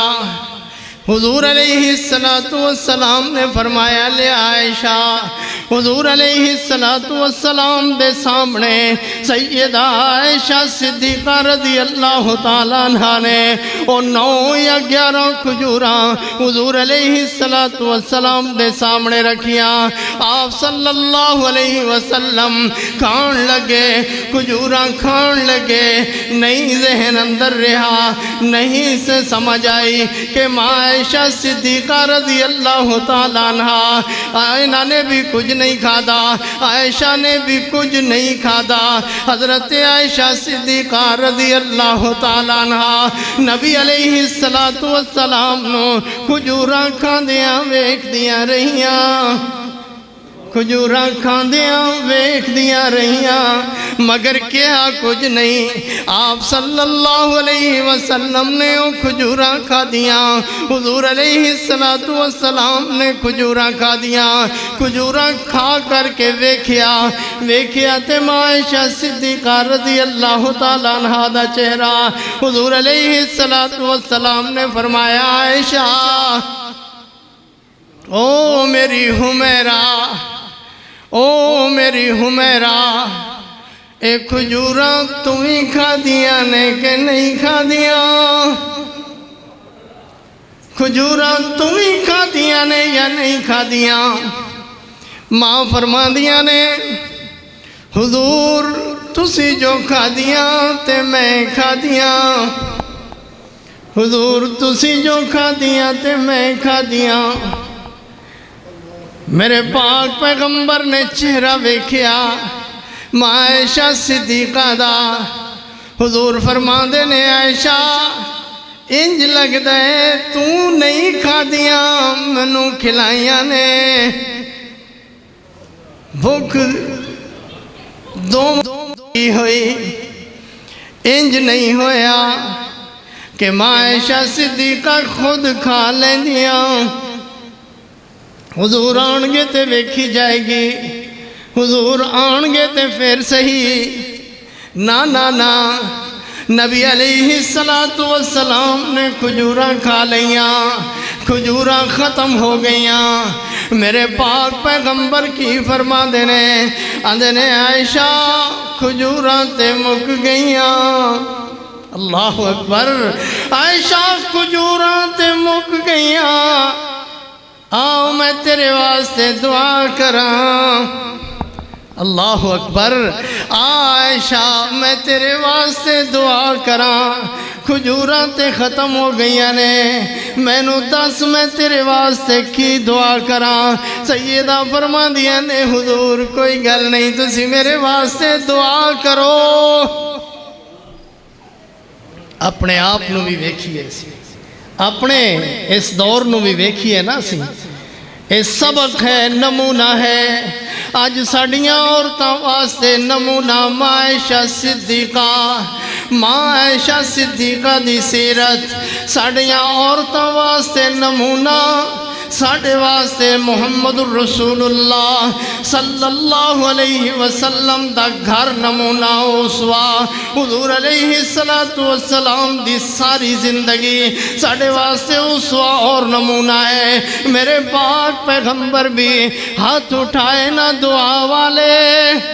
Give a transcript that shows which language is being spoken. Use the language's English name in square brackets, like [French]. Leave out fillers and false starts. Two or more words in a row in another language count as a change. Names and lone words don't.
[Punjabi] حضور [Arabic] علیہ السلام [Punjabi] نے فرمایا لے عائشہ، حضور [Arabic] علیہ السلام [Punjabi] دے سامنے سیدہ عائشہ صدیقہ [Arabic] رضی اللہ تعالیٰ عنہ [Punjabi] نے وہ 9 یا 11 کھجوراں حضور [Arabic] علیہ السلام [Punjabi] دے سامنے رکھیاں۔ آپ [Arabic] صلی اللہ علیہ وسلم [Punjabi] کھان لگے، کھجوراں کھان لگے، نہیں ذہن اندر رہا، نہیں سے سمجھ آئی کہ ماں عائشہ صدیقہ [Arabic] رضی اللہ تعالیٰ عنہ [Punjabi] آئینہ نے بھی کچھ نہیں کھادا، عائشہ نے بھی کچھ نہیں کھادا۔ حضرت عائشہ صدیقہ [Arabic] رضی اللہ تعالیٰ عنہ [Punjabi] نبی [Arabic] علیہ السلام [Punjabi] نو کھجوراں کھاندیاں ویکھ دیاں رہیاں، کھجوراں کھاندیاں ویکھ دیاں رہیاں، مگر کیا کچھ نہیں۔ آپ [Arabic] صلی اللہ علیہ وسلم [Punjabi] نے وہ کھجوراں کھا دیاں، حضور [Arabic] علیہ السلام [Punjabi] نے کھجوراں کھا دیاں۔ کھجوراں کھا کر کے ویکھیا تے ماں عائشہ صدیقہ [Arabic] رضی اللہ تعالیٰ عنہ [Punjabi] دا چہرہ۔ حضور [Arabic] علیہ السلام [Punjabi] نے فرمایا عائشہ او میری حمیرہ، او میری حمیرہ، اے کھجوراں تم ہی کھا دیاں نے کہ نہیں کھا دیاں؟ کھجوراں تم ہی کھا دیاں نے یا نہیں کھا دیاں؟ ماں فرما دیاں نے حضور تسی جو کھا دیاں تے میں کھا دیاں، حضور تسی جو کھا دیاں تے میں کھا دیاں۔ میرے پاک پیغمبر نے چہرہ ویکھیا ماں عائشہ صدیقہ دا، حضور فرماندے نے عائشہ انج لگدا ہے تو نہیں کھادیاں مینوں کھلائیاں نے، بھوک دو ہوئی، انج نہیں ہویا کہ ماں عائشہ صدیقہ خود کھا لیندیاں، حضور آن گے تے ویکھی جائے گی، حضور آن گے تے پھر صحیح، نا نبی [Arabic] علیہ السلام [Punjabi] نے کھجوراں کھا لیاں، کھجوراں ختم ہو گئیاں، میرے پاک پیغمبر کی فرما دینے آندے نے عائشہ کھجوراں تے مک گئیاں، [Arabic] اللہ اکبر، [Punjabi] عائشہ کھجوراں تے مک گئیاں، آؤ میں تیرے واسطے دعا کراں، [Arabic] اللہ اکبر، [Punjabi] عائشہ میں تیرے واسطے دعا کراں، کھجوراں تے ختم ہو گئیاں نے، میں نو دس میں تیرے واسطے کی دعا کراں، سیدہ فرما دیا نے حضور کوئی گل نہیں تسی میرے واسطے دعا کرو، اپنے آپ نو بھی ویکھیے سی، اپنے اس دور نو بھی ویکھیے نا سی، [Urdu] یہ سبق ہے، نمونہ ہے، [Punjabi] آج ساڑیاں عورتاں واسطے نمونہ ماں عائشہ صدیقہ، ماں عائشہ صدیقہ دی سیرت، ساڑیاں عورتاں واسطے نمونہ، ساڑے واسطے محمد [Arabic] الرسول اللہ صلی اللہ علیہ وسلم [Punjabi] دا گھر نمونہ اسوا، حضور [Arabic] علیہ السلام [Punjabi] دی ساری زندگی ساڑے واسطے اسوا اور نمونہ ہے، میرے پاک پیغمبر بھی ہاتھ اٹھائے نہ دعا والے،